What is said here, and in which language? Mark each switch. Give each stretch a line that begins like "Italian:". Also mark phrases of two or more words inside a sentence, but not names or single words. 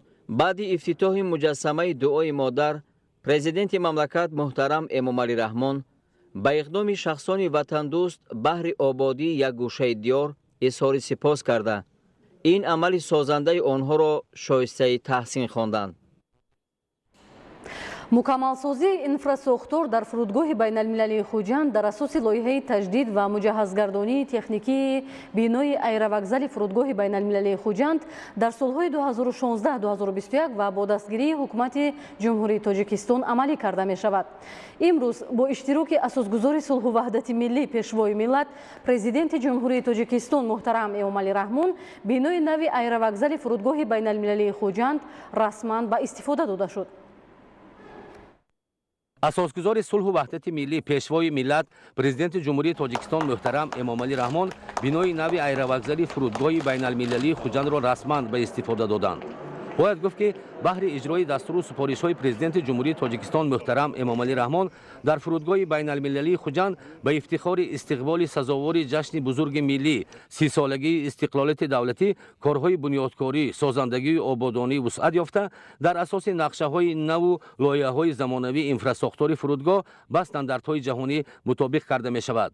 Tajik: بعد افتتاح مجسمه دعای مادر، پرزیدنت مملکت محترم امامعلی رحمان با اقدام شخصان وطن دوست بهر آبادی یک گوشه دیار اظهار سپاس کرده این عمل سازنده آنها را شایسته تحسین خواندند. мукаммалсозии инфраструктур дар фурудгоҳи байналмилалии хуҷанд дар асоси лоиҳаи таҷдид ва муҷаҳҳазгардонии техникии бинои айравокзали фурудгоҳи байналмилалии хуҷанд дар солҳои 2016-2021 ва бо дастгирии ҳукумати ҷумҳурии Тоҷикистон амалӣ карда мешавад. имрӯз бо иштироки асосгузори сулҳу ваҳдати миллӣ пешвои миллат президенти ҷумҳурии Тоҷикистон муҳтарам Эмомалӣ Раҳмон бинои нави айравокзали фурудгоҳи байналмилалии хуҷанд расман ба истифода дода шуд. اساسگزار صلح و وحدت ملی پیشوای ملت پرزیدنت جمهوری تاجیکستان محترم امامعلی رحمان بنای نوی ایروکزلی فرودگاه بین المللی خوجند را رسما به استفاده دادند. باید گفت که بهر اجرای دستور و سفارش های پرزیدنت جمهوری تاجیکستان محترم امامعلی رحمان در فرودگاه بین المللی خوجند به افتخار استقبال سزاوار جشن بزرگ ملی 30 سالگی استقلالیت دولتی کارهای بنیادکاری سازندگی آبادانی وسعت یافته در اساس نقشه های نو و لایحه های زمانوی اینفراستراکچور فرودگاه با استانداردهای جهانی مطابق کرده می شود.